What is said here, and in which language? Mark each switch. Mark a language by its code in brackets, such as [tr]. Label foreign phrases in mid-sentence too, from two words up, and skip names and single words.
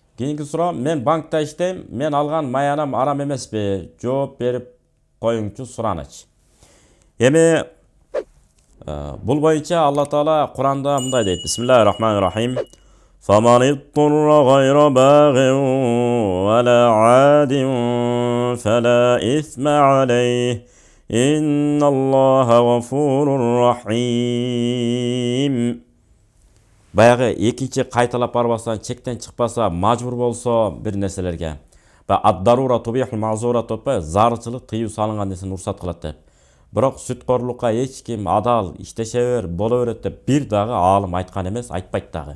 [ky] Keyingi суроо, мен банкта иштейм, мен алган маянам арам эмеспи? Жооп берип коюңчу сураныч. Эми бул боюнча Алла Таала Куранда мындай дейт. [ar] بسم الله الرحمن الرحيم. فَمَنِ اضْطُرَّ غَيْرَ بَاغٍ وَلَا عَادٍ فَلَا إِثْمَ عَلَيْهِ إِنَّ اللَّهَ غَفُورٌ رَحِيمٌ. [ky] Баягы экинчи кайталап барбастан чектен чыкпаса, мажбур болсо бир нерселерге. [ar] الضرورة تبيح المحظورة [ky] деп зарычылык тыюу салынган нерсени уруксат кылат деп. Бирок сүткорлукка эч ким адал иштеше бер, боло берет деп бир дагы аалым айткан эмес, айтпайт дагы.